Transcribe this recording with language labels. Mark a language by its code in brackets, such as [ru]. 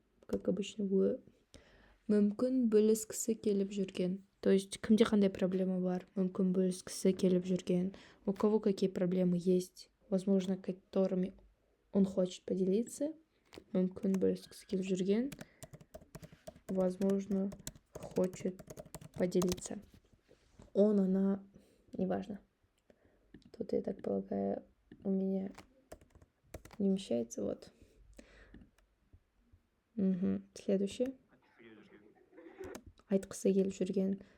[ru] Как обычно, [kk] мүмкін бөліскісі келіп жүрген. [ru] То есть, [kk] кімде қандай проблема бар? Мүмкін бөліскісі келіп жүрген. [ru] У кого какие проблемы есть? Возможно, которыми он хочет поделиться. [kk] Мүмкін бөліскісі келіп жүрген. [ru] Возможно, хочет поделиться. Он, она, неважно. Тут, я так полагаю, у меня не умещается. Вот. Следующее. [kk] Айтқысы келіп жүрген.